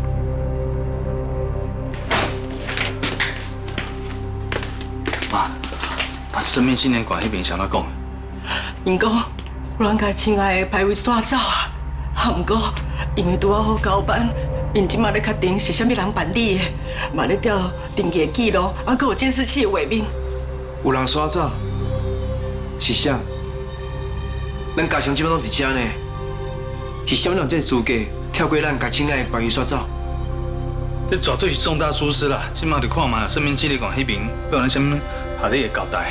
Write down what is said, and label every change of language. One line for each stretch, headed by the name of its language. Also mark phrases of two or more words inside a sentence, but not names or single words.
Min Nan Chinese: 媽， 生命信念館迄邊想哪講？因講有人甲親愛的排位帶走啊，毋過因為拄好交班，因即馬咧確定是啥物人辦理的，嘛咧調登記的記錄，還佫有監視器的畫面。有人刷走，是啥？咱家鄉即擺攏佇遮呢，是啥物人這個資格跳過咱家親愛的排位刷走？這絕對是重大疏失啦！即馬就看嘛，生命紀念館迄邊有人啥物合理的交代。